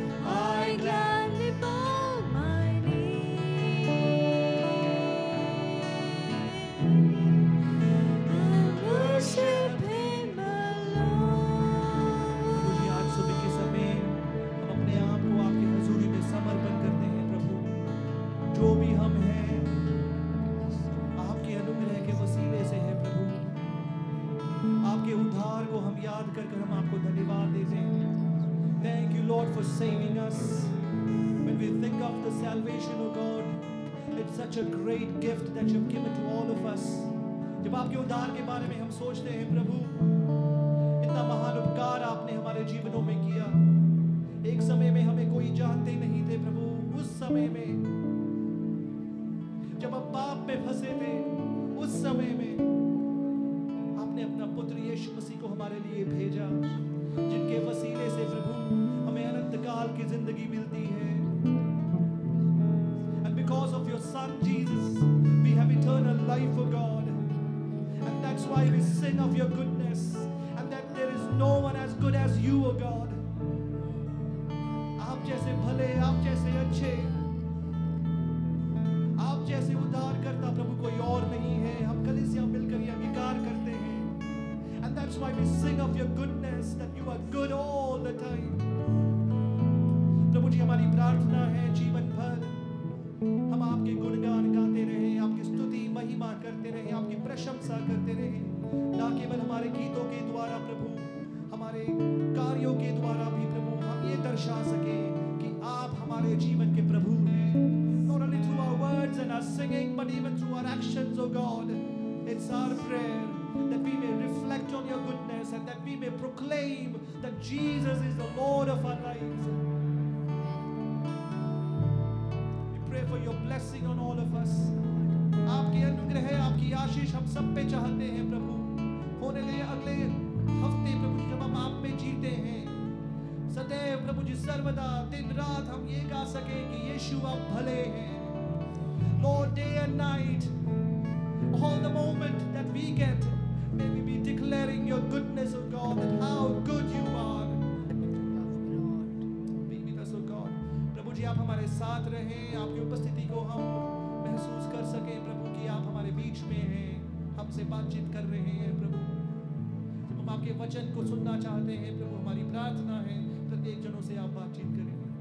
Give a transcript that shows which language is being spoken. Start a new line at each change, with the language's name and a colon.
English: I gladly bow my knee and worship Him alone.
Hindi: मुझे आज सुबह के समय हम अपने आप को आपकी हजूरी में समर्पण करते हैं प्रभु। जो भी हम हैं आपके अनुग्रह के वसीले से है प्रभु। आपके उद्धार को हम याद कर हम आपको धन्यवाद देते हैं।
English: Thank you Lord for saving us. When we think of the salvation of God, it's such a great gift that you've given to all of us.
Hindi: जब आपके उद्धार के बारे में हम सोचते हैं प्रभु, इतना महान उपकार आपने हमारे जीवनों में किया। एक समय में हमें कोई जानते नहीं थे प्रभु। उस समय में जब हम पाप में फंसे थे, उस समय में आपने अपना पुत्र यीशु मसीह को हमारे लिए भेजा, जिनके वसीले से प्रभु हमें अनंत काल की जिंदगी मिलती है।
English: And because of your son Jesus, we have eternal life, O God. And that's why we sing of your goodness, and that there is no one as good as you, O God.
Hindi: आप जैसे भले, आप जैसे अच्छे, आप जैसे उद्धार करता प्रभु कोई और नहीं है। हम कलीसिया मिलकर ये अंगीकार करते हैं।
English: And that's why we sing of your goodness, that you are good all the time.
Hindi: प्रभु जी, हमारी प्रार्थना है जीवन भर हम आपके गुणगान गाते रहें, आपकी स्तुति महिमा करते रहें, आपकी प्रशंसा करते रहें। ना केवल हमारे गीतों के द्वारा प्रभु, हमारे कार्यों के द्वारा भी प्रभु हम ये दर्शा सके कि आप हमारे जीवन के प्रभु हैं।
English: Not only through our words and our singing, but even through our actions, O God. It's our prayer that we may reflect on your goodness and that we may proclaim that Jesus is the Lord of our lives. We pray for your blessing on all of us.
Hindi: आपकी अनुग्रह, आपकी आशीष हम सब पे चाहते हैं प्रभु। होने लगे अगले हफ्ते प्रभु जब हम आप में जीते हैं, सदैव प्रभु जी सर्वदा दिन रात हम ये गा सके कि यीशु आप भले हैं।
English: Lord, day and night, all the moment that we get, may we be declaring your goodness, O God, and how good you are. Be with us, O God.
Hindi: प्रभु जी आप हमारे साथ रहें, आपकी उपस्थिति को हम महसूस कर सकें प्रभु कि आप हमारे बीच में हैं, हमसे बातचीत कर रहे हैं प्रभु। जब हम आपके वचन को सुनना चाहते हैं प्रभु, हमारी प्रार्थना है प्रत्येक जनों से आप बातचीत करें।